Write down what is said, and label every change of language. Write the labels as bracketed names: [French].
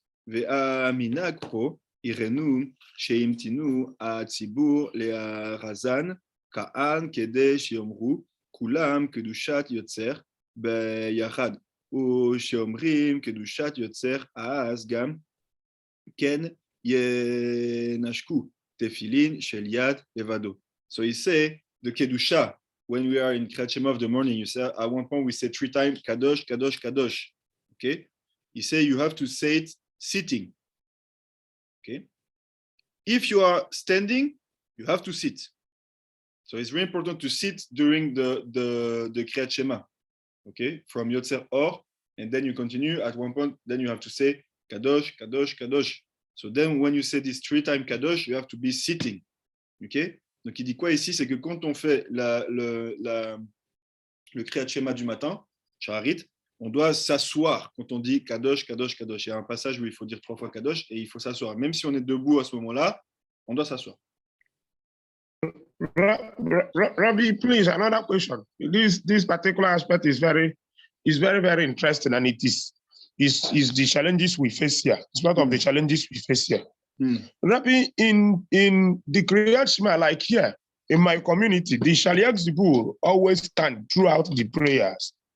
[Hebrew] והמנהג פה, יראנו שימתינו הציבור להרזן כען כדי שיאמרו כולם קדושת יוצר ביחד, ושאומרים קדושת יוצר אז גם כן ינשקו תפילין של יד לבדו. [English] So he say the kedusha, when we are in Kriyat Shema of the morning, you say at one point we say 3 times kadosh, kadosh, kadosh. Okay? He say you have to say it sitting. Okay. If you are standing, you have to sit. So it's very important to sit during the Kriyat Shema. Okay, from Yotzer Or, and then you continue at one point, then you have to say Kadosh, Kadosh, Kadosh. So then when you say this 3 times Kadosh, you have to be sitting. Okay. [French] Donc il dit quoi ici, c'est que quand on fait le Kriyat Shema du matin, Shaharit, on doit s'asseoir quand on dit Kadosh, Kadosh, Kadosh. Il y a un passage où il faut dire 3 fois Kadosh et il faut s'asseoir. Même si on est debout à ce moment-là, on doit s'asseoir. [English] Rabbi, please, another question. This particular aspect is very, very interesting, and it is the challenges we face here. It's part of the challenges we face here. Rabbi, in the Kriyat Shema, like here, in my community, the Shaliach Zibur always stand throughout the prayers.